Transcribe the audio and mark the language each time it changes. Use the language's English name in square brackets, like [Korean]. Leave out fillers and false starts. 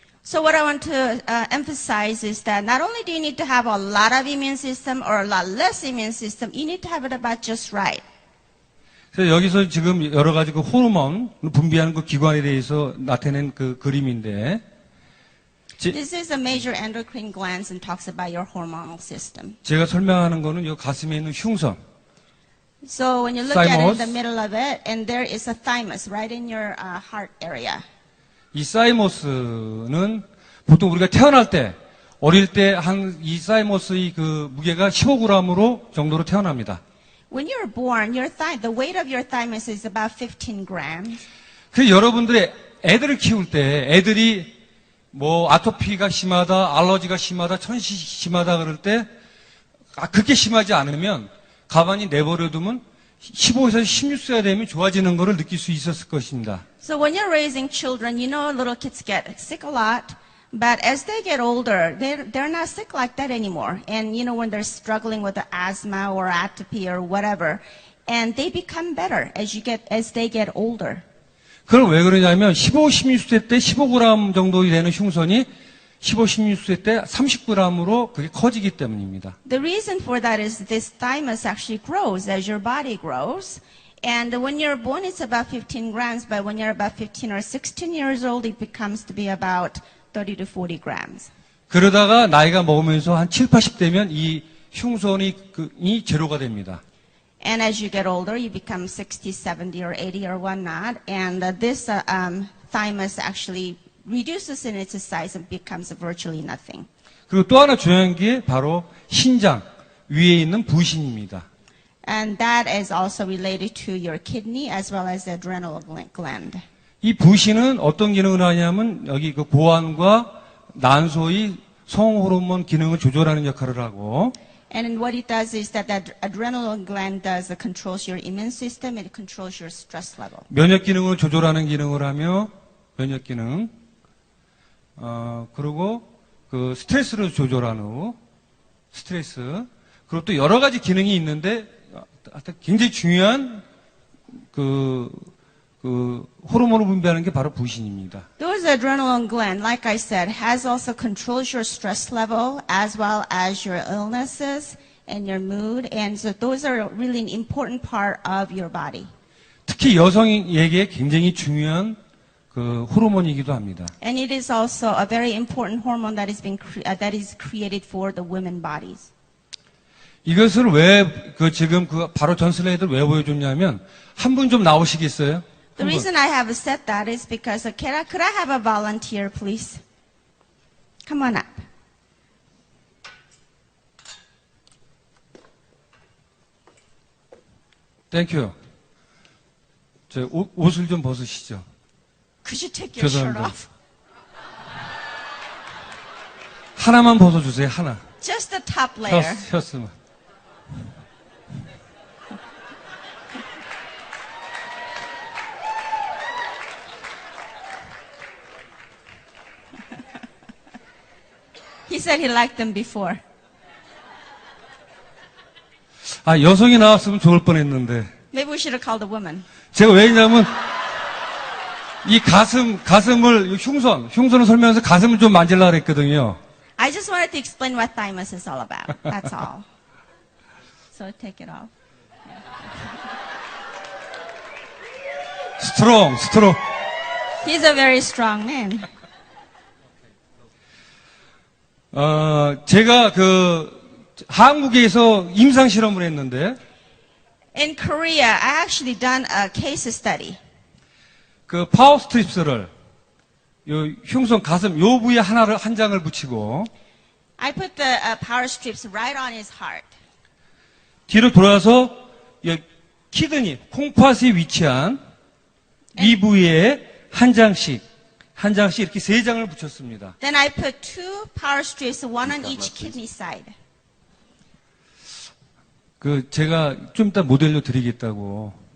[English] So what I want to emphasize is that not only do you need to have a lot of immune system or a lot less immune system, you need to have it about just right. [Korean] 그래서 여기서 지금 여러 가지 그 호르몬 분비하는 그 기관에 대해서 나타낸 그 그림인데 [English] This is a major endocrine glands and talks about your hormonal system. [Korean] 제가 설명하는 거는 이 가슴에 있는 흉선. [English] So when you look at it in Thymus. the middle of it, and there is a thymus right in your heart area. [Korean] 이 사이머스는 보통 우리가 태어날 때 어릴 때 이 사이머스의 그 무게가 15g으로 정도로 태어납니다. [English] When you're born, the weight of your thymus is about 15 grams. [Korean] 그래서 여러분들의 애들을 키울 때 애들이 뭐 아토피가 심하다, 알러지가 심하다, 천식이 심하다 그럴 때 그렇게 심하지 않으면 가만히 내버려두면 15에서 16세가 되면 좋아지는 것을 느낄 수 있었을 것입니다. [English] So when you're raising children, you know little kids get sick a lot, but as they get older, they're not sick like that anymore. And you know when they're struggling with the asthma or atopy or whatever, and they become better as they get older. [Korean] 그건 왜 그러냐면 15, 16세 때 15g 정도 되는 흉선이 15, 16세 때 30g으로 그게 커지기 때문입니다. [English] The reason for that is this thymus actually grows as your body grows. And when you're born, it's about 15 grams, but when you're about 15 or 16 years old, it becomes to be about 30 to 40 grams. [Korean] 그러다가 나이가 먹으면서 한 7, 80 되면 이 흉선이 제로가 됩니다. [English] And as you get older, you become 60, 70, or 80, or whatnot. And this thymus actually reduces in its size and becomes virtually nothing. [Korean] 그리고 또 하나 중요한 게 바로 신장 위에 있는 부신입니다. [English] And that is also related to your kidney as well as the adrenal gland. [Korean] 이 부신은 어떤 기능을 하냐면 여기 그 고환과 난소의 성호르몬 기능을 조절하는 역할을 하고 [English] And what it does is that the adrenal gland controls your immune system, it controls your stress level. [Korean] 면역 기능을 조절하는 기능을 하며 면역 기능 그리고 그 스트레스를 조절하는 스트레스 그리고 또 여러 가지 기능이 있는데 굉장히 중요한 그 호르몬을 분비하는 게 바로 부신입니다. [English] Those adrenal gland, like I said, has also controls your stress level as well as your illnesses and your mood, and so those are really an important part of your body. [Korean] 특히 여성에게 굉장히 중요한 그 호르몬이기도 합니다. [English] And it is also a very important hormone that is created for the women bodies. [Korean] 이것을 왜 지금 바로 전 슬라이드를 왜 보여줬냐면 한 분 좀 나오시겠어요? [English] The reason I have said that is because could I have a volunteer, please? Come on up. [Korean] 땡큐. 저 옷을 좀 벗으시죠. [English] Could you take your shirt [Korean] 죄송합니다. [English] off? [Korean] 하나만 벗어주세요. 하나. [English] Just the top layer. [Korean] 셔츠만. [English] He said he liked them before. [Korean] 아, 여성이 나왔으면 좋을 뻔했는데. [English] Maybe we should have called a woman. [Korean] 제가 왜냐면 이 가슴을 흉선을 설명해서 가슴을 좀 만질라 그랬거든요. [English] I just wanted to explain what thymus is all about. That's all. So take it off. 스트롱. He's a very strong man. [Korean] 제가 한국에서 임상 실험을 했는데, [English] In Korea, I actually done a case study. [Korean] 그 파워 스트립스를 요 흉선 가슴 요 부위에 한 장을 붙이고 [English] I put the power strips right on his heart. [Korean] 뒤로 돌아서 키드니 콩팥이 위치한 이 부위에 한 장씩 이렇게 세 장을 붙였습니다. [English] Then I put 2 power strips, one on each kidney side. [Korean] 제가 좀 이따 모델료 드리겠다고.